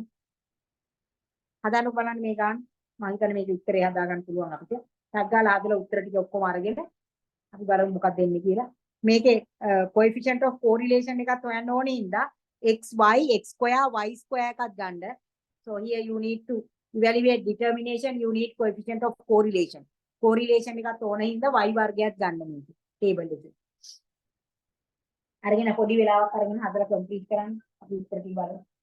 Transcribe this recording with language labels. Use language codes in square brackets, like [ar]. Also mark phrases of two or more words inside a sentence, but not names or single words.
[si] හදාන්න බලන්න මේ ගාන. මම හිතන්නේ මේකේ උත්තරේ හදාගන්න පුළුවන් අපිට. ටක් ගාලා හදලා උත්තර ටික ඔක්කොම අරගෙන අපි බලමු මොකක්ද එන්නේ කියලා. මේකේ [en] coefficient of correlation [si] එකත් හොයන්න ඕනේ ඉඳා xy [en] x square y square [si] එකක් ගන්න. [en] So here you need to evaluate determination, you need coefficient of correlation. [si] Correlation එකත් ඕන හින්දා y වර්ගයක් ගන්න මේක table එකේ. අරගෙන පොඩි වෙලාවක් අරගෙන හදලා complete කරන්න. අපි උත්තර ටික බලමු.